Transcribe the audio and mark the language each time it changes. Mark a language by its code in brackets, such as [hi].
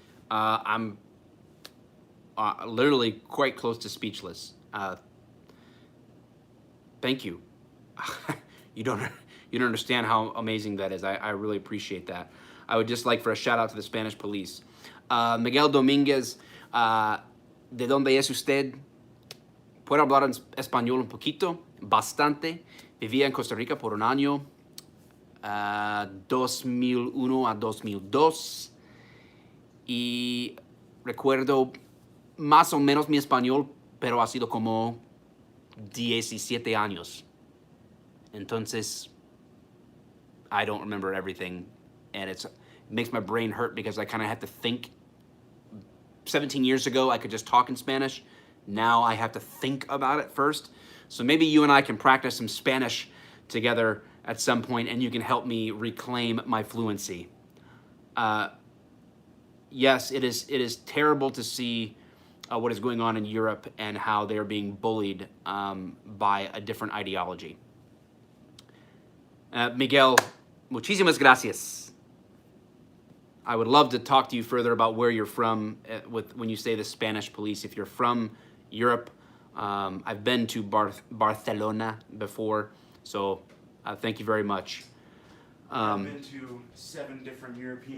[en] I'm literally quite close to speechless. Thank you. You don't understand how amazing that is. I really appreciate that. I would just like for a shout out to the Spanish police. [es] Miguel Dominguez, ¿de dónde es usted? ¿Puedo hablar en español un poquito? Bastante. Vivía en Costa Rica por un año, 2001 a 2002. Y recuerdo más o menos mi español, pero ha sido como 17 años. Entonces, [en] I don't remember everything, and it makes my brain hurt because I kind of have to think. 17 years ago, I could just talk in Spanish. Now I have to think about it first. So maybe you and I can practice some Spanish together at some point, and you can help me reclaim my fluency. yes, it is terrible to see what is going on in Europe and how they are being bullied by a different ideology. [es] Miguel, muchísimas gracias. [en] I would love to talk to you further about where you're from when you say the Spanish police. If you're from Europe, I've been to Barcelona before, so thank you very much. I've been to 7 different European.